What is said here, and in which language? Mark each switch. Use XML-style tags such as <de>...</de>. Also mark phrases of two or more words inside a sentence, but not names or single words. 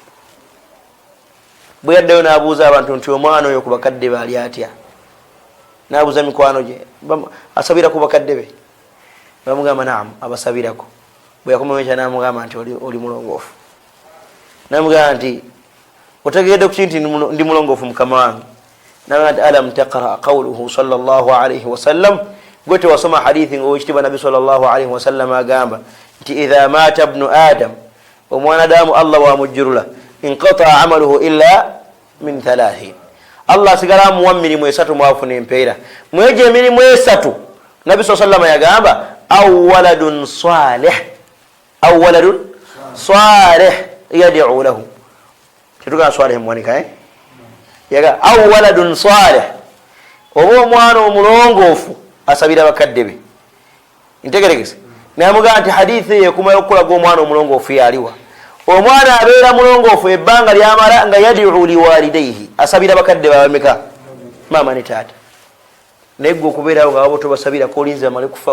<lg>bwe yaddayo nabuuza abantu nti omwana oyo ku bakadde be ali atya nabuuza mikwano gye asabira ku bakadde be bamugamba naam abasabirako bwe yakomawekya namugamba nti oli mulongoofu namugamba nti otegedde kuki nti ndi mulongoofu mukama wange namugamba nti</lg> <ar>ألم تقرأ قوله صلى الله عليه وسلم</ar> <lg>gwe tewasoma hadithi nga owekitiibwa nabi</lg> <ar>صلى الله عليه وسلم</ar> <lg>agamba nti</lg> <ar>إذا مات ابن آدم</ar> <lg>omwana damu allah wamujjurula</lg> <ar>انقطع عمله إلا من</ar> <lg>3 allah asigala amuwa mirimu 3 mwafuna empeera mwejo emirimu 3 nabi saa sallama yagamba</lg> <ar>أو ولد صالح يدعو له</ar> <lg>tetugamba salih muwanika yaga</lg> <ar>أو ولد صالح</ar> <lg>oba omwana omulongoofu asabira bakadde be ntegeregese namugamba nti hadithi eyo ekumala okukolaga omwana omulongoofu yaliwa omwana abeera mulongoofu ebbanga lyamala nga</lg> <ar>يدعو لوالديه</ar> <lg>asabira bakadde babameka maama ne taata naye gwe okubeerawo nga waba tobasabirako olinzi bamale kufa</lg>